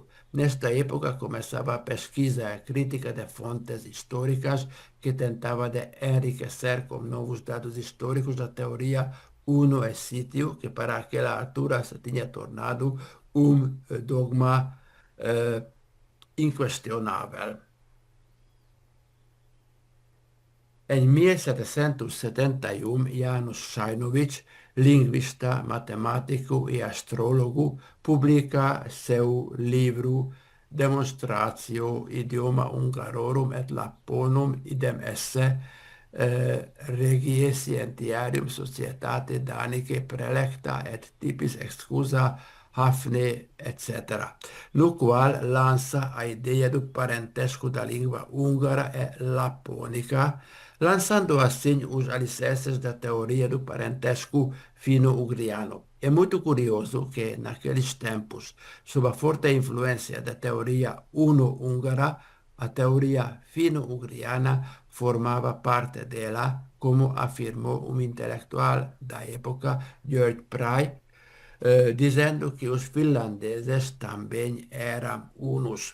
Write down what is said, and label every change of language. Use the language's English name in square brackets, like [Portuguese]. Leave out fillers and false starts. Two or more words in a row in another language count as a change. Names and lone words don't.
[Portuguese] Nesta época começava a pesquisa e a crítica de fontes históricas que tentava de enriquecer com novos dados históricos a teoria uno e sítio, que para aquela altura se tinha tornado um dogma inquestionável. Em 1771, János Sajnovic, linguista, matemático e astrólogo, publica seu livro Demonstratio [Latin] idioma Hungarorum et Lapponum idem esse regie scientiarum societate Danicae prelecta et typis excusa Hafne, [Portuguese] etc., no qual lança a ideia do parentesco da língua húngara e lapônica, lançando assim os alicerces da teoria do parentesco fino-ugriano. É muito curioso que, naqueles tempos, sob a forte influência da teoria uno-húngara, a teoria fino-ugriana formava parte dela, como afirmou um intelectual da época, Georg Pry, dizendo que os finlandeses também eram hunos.